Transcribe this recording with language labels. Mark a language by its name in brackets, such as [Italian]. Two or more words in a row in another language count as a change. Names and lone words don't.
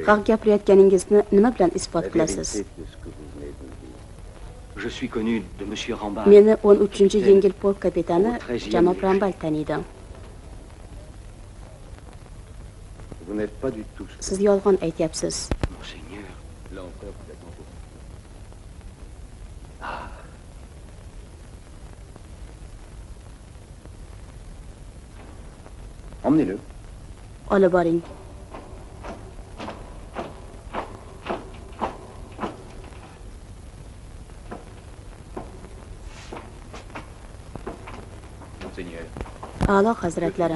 [Uzbek] Haq gapirayotganingizni nima bilan isbot qilasiz? [French] Je suis connu de monsieur Rambal. [Uzbek] Meni 13-yengil polk kapitani janob Rambal taniydi. [French] Vous n'êtes pas du tout. [Uzbek] Siz yolg'on aytyapsiz. [French] Monseigneur. L'empereur vous attend. Emmenez-le. [Uzbek] Olib boring. A'lo hazratlari.